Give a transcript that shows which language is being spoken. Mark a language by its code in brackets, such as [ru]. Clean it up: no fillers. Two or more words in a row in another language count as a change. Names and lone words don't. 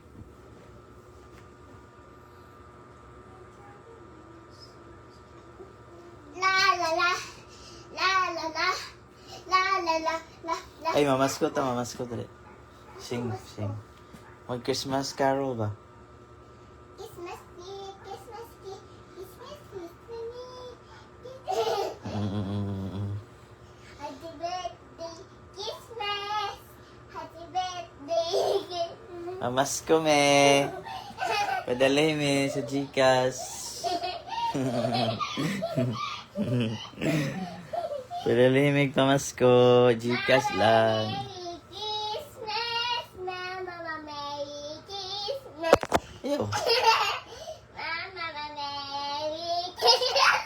[hil] La la la. La la la. La la la. La la. Ay, mamaskot ta, mamaskot ulit. [en] Sing, sing. [hil] Mag- [en] Christmas carol [hil] ba? [en] Christmas tree, Christmas tree, Christmas tree for me. Happy birthday, Christmas. Happy birthday. [hil] Mamasko me. Padalay me sa Gcash. Padalay me pamasko. Gcash lang. [en] Merry Christmas, Mama, Merry Christmas. [hil] Ayaw. [en] Mama, Merry Christmas.